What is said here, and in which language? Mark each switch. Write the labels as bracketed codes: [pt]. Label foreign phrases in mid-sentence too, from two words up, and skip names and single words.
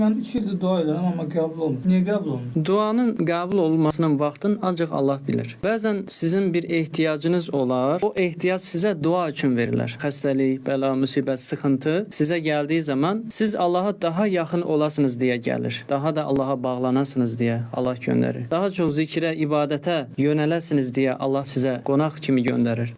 [tr] Ben 3 yıldır dua ederim ama kabul olmuyor. Niye kabul olmuyor? [az] Duanın qəbul olmasının vaxtını ancaq Allah bilir. Bəzən sizin bir ehtiyacınız olar. O ehtiyac sizə dua üçün verilir. Xəstəlik, bəla, müsibət, sıxıntı sizə gəldiyi zaman siz Allaha daha yaxın olasınız deyə gəlir. Daha da Allaha bağlanasınız deyə Allah göndərir. Daha çox zikrə, ibadətə yönələsiniz deyə Allah sizə qonaq kimi göndərir.